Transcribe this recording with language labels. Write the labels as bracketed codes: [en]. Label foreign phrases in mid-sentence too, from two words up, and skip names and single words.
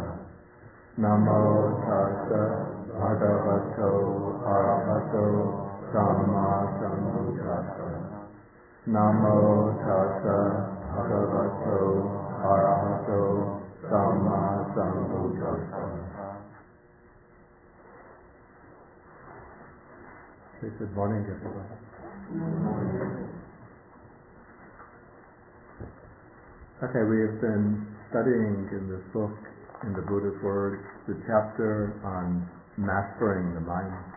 [pi] Namo tassa bhagavato arahato samma sambuddhassa. Namo tassa bhagavato arahato samma sambuddhassa. [en] Good morning, everyone. Okay, we have been studying in this book, in the Buddha's words, the chapter on mastering the mind.